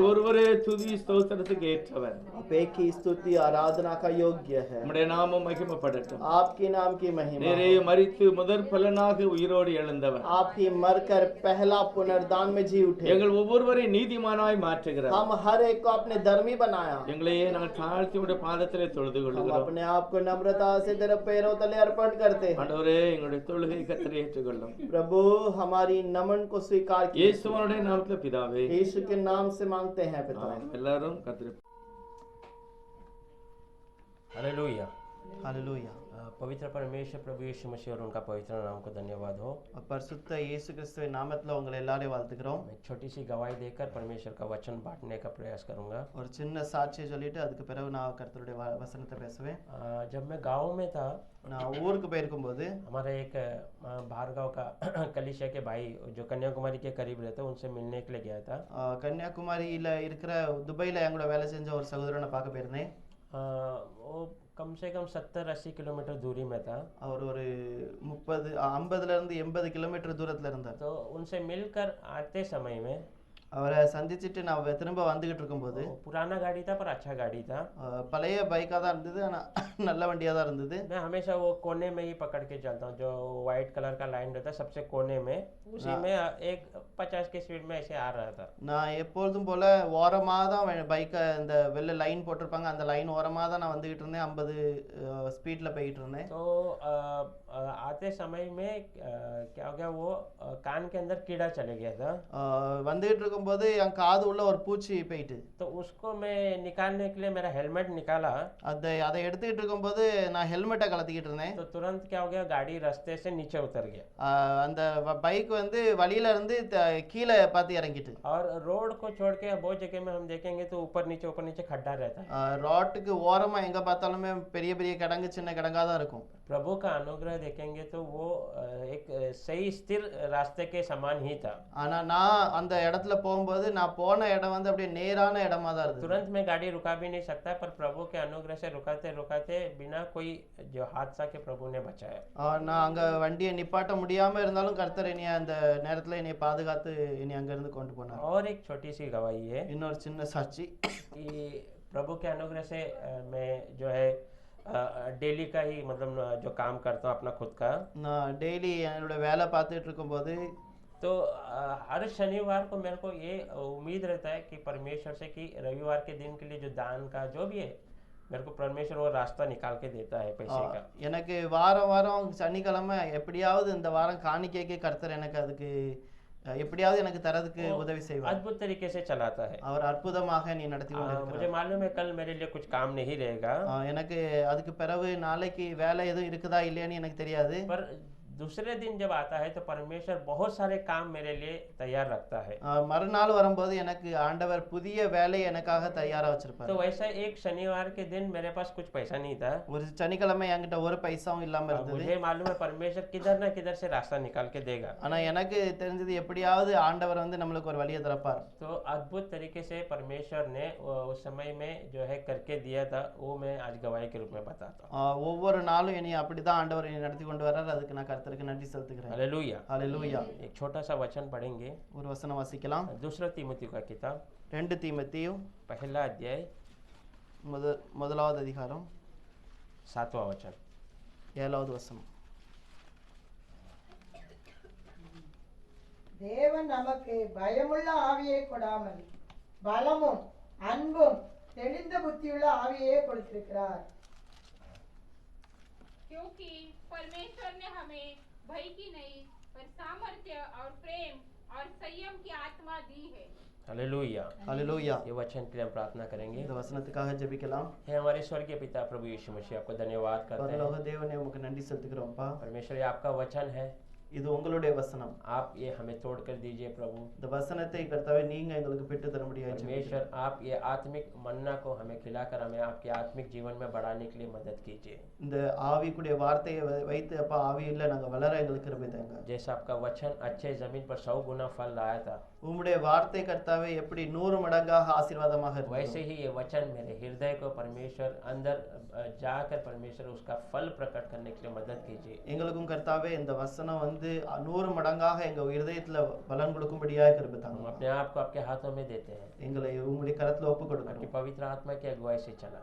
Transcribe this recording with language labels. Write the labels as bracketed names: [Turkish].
[Tamil] நீர் ஒருவரே துதி ஸ்தோத்திரத்துக்கு ஏற்றவர். [Hindi] आप एक ही स्तुति आराधना का योग्य है। [Tamil] உம்முடைய நாமம் மகிமைப்படட்டும். [Hindi] आपके नाम की महिमा। [Tamil] நீரே மரித்து முதற் பலனாக உயிரோடு எழுந்தவர். [Hindi] आपकी मरकर पहला पुनर्दान में जी उठे। [Tamil] எங்கள் ஒவ்வொருவரையும் நீதிமானாய் மாற்றுகிறார். [Hindi] हम हर एक को अपने धर्मी बनाया। [Tamil] எங்களையே நாங்கள் தாழ்த்தி உம்முடைய பாதத்திலே தொழுது [Hindi] हम [Tamil] கொள்கிறோம். [Hindi] अपने आप को नम्रता से तेरे पैरों तले अर्पण करते हैं। [Tamil] ஆண்டவரே எங்களுடைய தொழுகை கர்த்தரே ஏற்றுக்கொள்ளும். [Hindi] प्रभु हमारी नमन को स्वीकार कीजिए। [Tamil] இயேசுவினுடைய நாமத்திலே பிதாவே. [Hindi] यीशु के नाम से मांगते हैं पिता। [Tamil] ஆமென். எல்லாரும் கர்த்தரை [Hindi] हालेलुया। हालेलुया। पवित्र परमेश्वर प्रभु यीशु मसीह और उनका पवित्र नाम को धन्यवाद हो। [Tamil] பரிசுத்த இயேசு கிறிஸ்துவின் நாமத்துல உங்களை எல்லாரையும் வாழ்த்துக்கிறோம். [Hindi] मैं एक छोटी सी गवाही देकर परमेश्वर का वचन बांटने का प्रयास करूंगा। [Tamil] ஒரு சின்ன சாட்சியை சொல்லிட்டு அதுக்கு பிறகு நான் கர்த்தருடைய வசனத்தை பேசுவேன். [Hindi] जब मैं गांव में था, [Tamil] நான் ஊருக்கு போயிருக்கும்போது [Hindi] हमारे एक भार्गव का कलिशा के भाई जो कन्याकुमारी के करीब रहते उनसे मिलने के लिए गया था। [Tamil] கன்னியாகுமரியில இருக்கிற துபாயில என் கூட வேலை செஞ்ச ஒரு சகோதரனை பார்க்க போயிருந்தேன். [Hindi] वो कम से कम 70-80 किलोमीटर दूरी में था। [Tamil] அவர் ஒரு 50 இருந்து 80 கிலோமீட்டர் தூரத்துல இருந்தார். [Hindi] तो उनसे मिलकर आते समय में [Tamil] அவரை சந்திச்சுட்டு நான் திரும்ப வந்துகிட்டு இருக்கும்போது [Hindi] पुराना गाड़ी था पर अच्छा गाड़ी था। [Tamil] பழைய பைக்கா தான் இருந்தது, ஆனா நல்ல வண்டியா தான் இருந்தது. [Hindi] मैं हमेशा वो कोने में ही पकड़ के चलता हूँ, जो वाइट कलर का लाइन रहता है सबसे कोने में, उसी में एक 50 की स्पीड में ऐसे आ रहा था। [Tamil] நான் எப்பொழுதும் போல ஓரமா தான் பைக்கை இந்த வெள்ள லைன் போட்டிருப்பாங்க அந்த லைன் ஓரமா தான் நான் வந்துகிட்டு இருந்தேன். 50 ஸ்பீட்ல போயிட்டு இருந்தேன். [Hindi] तो आते समय में क्या हो गया, वो कान के अंदर कीड़ा चले गया था। [Tamil] வந்துகிட்டு இருக்கும்போது என் காது உள்ள ஒரு பூச்சி போயிட்டு, [Hindi] तो उसको मैं निकालने के लिए मेरा हेलमेट निकाला। [Tamil] அதை எடுத்துக்கிட்டு இருக்கும்போது நான் ஹெல்மெட்டை கலத்திக்கிட்டு இருந்தேன். [Hindi] तो तुरंत क्या हो गया, गाड़ी रास्ते से नीचे उतर गया [Tamil] அந்த பைக் வந்து வழியில இருந்து கீழே பார்த்து இறங்கிட்டு. [Hindi] और रोड को छोड़ के बहुत जगह में हम देखेंगे तो ऊपर नीचे खड्डा रहता है। [Tamil] ரோட்டுக்கு ஓரமா எங்க பார்த்தாலுமே பெரிய பெரிய கிடங்கு சின்ன கிடங்கா தான் இருக்கும். [Hindi] प्रभु का अनुग्रह देखेंगे तो वो एक सही स्थिर रास्ते के समान ही था। [Tamil] ஆனா நான் அந்த இடத்துல போகும்போது நான் போன இடம் வந்து அப்படியே நேரான இடமா தான் இருந்தது. [Hindi] तुरंत में गाड़ी रुका भी नहीं सकता, पर प्रभु के अनुग्रह से रुकाते रुकाते बिना कोई जो हादसा के प्रभु ने बचाया। [Tamil] நான் அங்க வண்டியை நிப்பாட்ட முடியாம இருந்தாலும் கர்த்தர் என்னைய அந்த நேரத்துல என்னைய பாதுகாத்து என்னை அங்க இருந்து கொண்டு போனார். [Hindi] और एक छोटी सी गवाही है [Tamil] இன்னொரு சின்ன சாட்சி, [Hindi] कि प्रभु के अनुग्रह से मैं जो है डेली का ही मतलब जो काम करता हूँ अपना खुद का, [Tamil] நான் டெய்லி என்னோட வேலை பார்த்துட்டு இருக்கும்போது [Hindi] तो हर शनिवार को मेरे को ये उम्मीद रहता है कि परमेश्वर से कि रविवार के दिन के लिए जो दान का जो भी है मेरे को परमेश्वर वो रास्ता निकाल के देता है पैसे का। [Tamil] எனக்கு வாரம் வாரம் சனிக்கிழமை எப்படியாவது இந்த வாரம் காணிக்கைக்கு கர்த்தர் எனக்கு அதுக்கு எப்படியாவது எனக்கு தரதுக்கு உதவி செய்வார். [Hindi] अद्भुत तरीके से चलाता है। [Tamil] அவர் அற்புதமாக நீ நடத்தி கொண்டிருக்கிறார். [Hindi] मुझे मालूम है कल मेरे लिए कुछ काम नहीं रहेगा, [Tamil] எனக்கு அதுக்கு பிறகு நாளைக்கு வேலை எதுவும் இருக்குதா இல்லையான்னு எனக்கு தெரியாது. [Hindi] पर दूसरे दिन जब आता है तो परमेश्वर बहुत सारे काम मेरे लिए तैयार रखता है। [Tamil] மறுநாள் வரும்போது எனக்கு ஆண்டவர் புதிய வேலை எனக்காக தயாரா வச்சிருப்பார். [Hindi] तो वैसा एक शनिवार के दिन मेरे पास कुछ पैसा नहीं था। [Tamil] ஒரு சனிக்கிழமை என்கிட்ட ஒரு பைசாவும் இல்லாம இருந்தது. [Hindi] मुझे मालूम है परमेश्वर किधर ना किधर से रास्ता निकाल के देगा। [Tamil] ஆனா எனக்கு தெரிஞ்சது எப்படியாவது ஆண்டவர் வந்து நம்மளுக்கு ஒரு வழியை திறப்பார். [Hindi] तो अद्भुत तरीके से परमेश्वर ने उस समय में जो है करके दिया था, वो मैं आज गवाही के रूप में बताता हूँ। [Tamil] ஒவ்வொரு நாளும் என்னை அப்படிதான் ஆண்டவர் என்னை நடத்தி கொண்டு வர்றார். அதுக்கு நான் கர்த்தருக்கு நன்றி செலுத்துகிறேன். [Hindi] हालेलुया। हालेलुया। एक छोटा सा वचन पढ़ेंगे, [Tamil] ஒரு வசனம் வாசிக்கலாம். [Hindi] दूसरा तीमुथियो का किताब [Tamil] 2 தீமோத்தேயு [Hindi] पहला अध्याय [Tamil] முதலாவது அதிகாரம் [Hindi] 7वां वचन [Tamil] 7வது வசனம். தேவன் நமக்கு பயமுள்ள ஆவியை கொடாமல் பலமும் அன்பும் தெளிந்த புத்தியுள்ள ஆவியை கொடுத்திருக்கிறார். [Hindi] क्योंकि परमेश्वर ने हमें भय की नहीं पर सामर्थ्य और प्रेम और संयम की आत्मा दी है। हालेलुया। हालेलुया। ये वचन के लिए हम प्रार्थना करेंगे। [Tamil] இந்த வசனத்துக்காக ஜெபிக்கலாம். [Hindi] हे हमारे स्वर्गीय पिता प्रभु यीशु मसीह, आपको धन्यवाद करते हैं। [Tamil] பரலோக தேவனே உமக்கு நன்றி செலுத்துகிறோம்ப்பா. [Hindi] परमेश्वर ये आपका वचन है, [Tamil] இது உங்களுடைய வசனம். [Hindi] आप ये हमें तोड़ कर दीजिए प्रभु। [Tamil] இந்த வசனத்தை கர்த்தாவே நீங்க எங்களுக்கு பெற்று தர முடியாது. [Hindi] परमेश्वर आप ये आत्मिक मन्ना को हमें खिलाकर हमें आपके आत्मिक जीवन में बढ़ाने के लिए मदद कीजिए। [Tamil] இந்த ஆவிக்குடைய வார்த்தையை வைத்து அப்பா ஆவியில நாங்க வளர எங்களுக்கு கிருபை தாங்க. [Hindi] जैसा आपका वचन अच्छे जमीन पर 100 गुना फल लाया था, [Tamil] உம்முடைய வார்த்தை கர்த்தாவே எப்படி 100 மடங்காக ஆசீர்வாதமாக இருந்தது, [Hindi] वैसे ही ये वचन मेरे हृदय को परमेश्वर अंदर जाकर परमेश्वर उसका फल प्रकट करने के लिए मदद कीजिए। [Tamil] எங்களுக்கும் கர்த்தாவே இந்த வசனம் வந்து 100 மடங்காக எங்க இதயத்துல பலன் கொடுக்கும்படியாக கிருபை [Hindi] हम [Tamil] தாங்க. [Hindi] अपने आप को आपके हाथों में देते हैं, [Tamil] எங்களை உம்முடைய கரத்துல ஒப்பு [Hindi] आपकी [Tamil] கொடுக்கிறோம். [Hindi] पवित्र आत्मा की अगुवाई से चला।